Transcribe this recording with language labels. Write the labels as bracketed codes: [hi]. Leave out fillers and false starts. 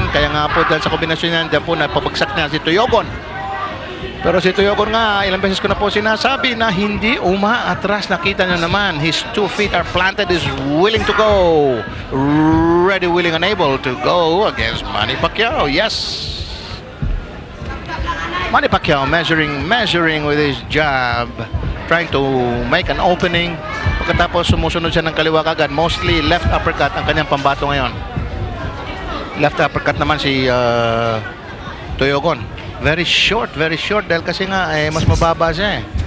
[tl] Kaya nga po dahil sa kombinasyon niya, diyan po napabagsak na si Toyogon. Pero si Toyogon nga, ilang beses ko na po sinasabi na hindi umaatras. Nakita nyo naman, [en] his 2 feet are planted, is willing to go. Ready, willing, and able to go against Manny Pacquiao. Yes. Manny Pacquiao measuring with his jab. Trying to make an opening. [tl] Pagkatapos sumusunod siya ng kaliwa kagad. Mostly left uppercut ang kanyang pambato ngayon. Left uppercut naman si Toyogon. Very short dahil kasi nga mas mababa siya eh.